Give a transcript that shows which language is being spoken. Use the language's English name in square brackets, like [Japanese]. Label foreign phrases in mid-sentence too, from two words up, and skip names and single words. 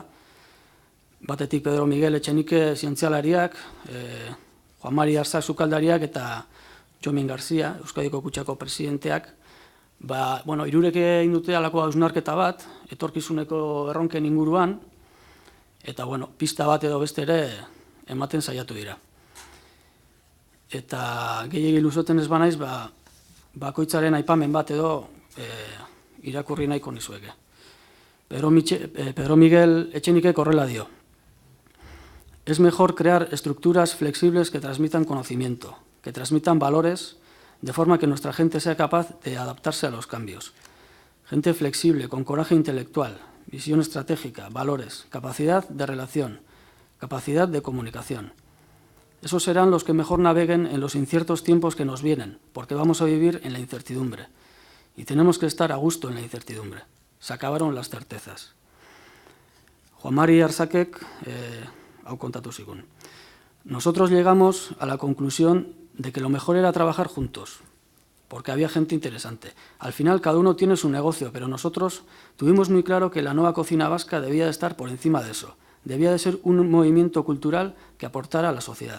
[Basque] Batetik Pedro Miguel Etxenike zientzialariak, Juan Mari Arzak sukaldariak eta Txomin Garzia, Euskadiko Kutxako presidenteak, hirurek egin dute halako hausnarketa bat, etorkizuneko erronken inguruan, eta pista bat edo beste ere ematen saiatu dira. Eta gehiegi luzoten ez banaiz, bakoitzaren aipamen bat edo irakurri nahiko nizueke. Pedro Miguel Etxenikek horrela dio: [Spanish] es mejor crear estructuras flexibles que transmitan conocimiento, que transmitan valores, de forma que nuestra gente sea capaz de adaptarse a los cambios. Gente flexible, con coraje intelectual, visión estratégica, valores, capacidad de relación, capacidad de comunicación. Esos serán los que mejor naveguen en los inciertos tiempos que nos vienen, porque vamos a vivir en la incertidumbre. Y tenemos que estar a gusto en la incertidumbre. Se acabaron las certezas. [Basque] Juan Mari Arzakek hau kontatu zigun. [Spanish] Nosotros llegamos a la conclusión de que lo mejor era trabajar juntos, porque había gente interesante. Al final cada uno tiene su negocio, pero nosotros tuvimos muy claro que la nueva cocina vasca debía de estar por encima de eso. Debía de ser un movimiento cultural que aportara a la sociedad.